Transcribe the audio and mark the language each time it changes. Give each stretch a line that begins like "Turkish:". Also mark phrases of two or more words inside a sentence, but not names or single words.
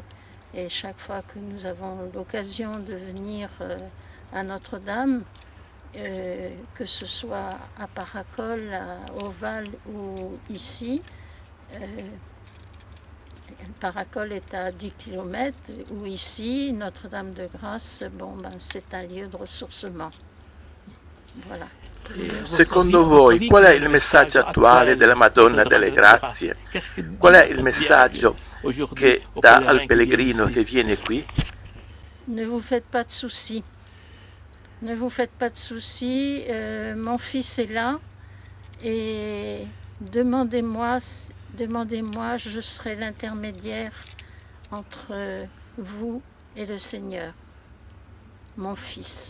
French: Et chaque fois que nous avons l'occasion de venir à Notre-Dame, que ce soit à Paracol, à Oval ou ici, Paracol est à 10 km, ou ici, Notre-Dame de Grâce, bon, c'est un lieu de ressourcement. Voilà.
Italian: Secondo voi, qual è il messaggio attuale della Madonna delle Grazie? Qual è il messaggio che dà al pellegrino che viene qui?
French: Ne vous faites pas de soucis. Ne vous faites pas de soucis. Mon fils est là et demandez-moi, je serai l'intermédiaire entre vous et le Seigneur, mon fils.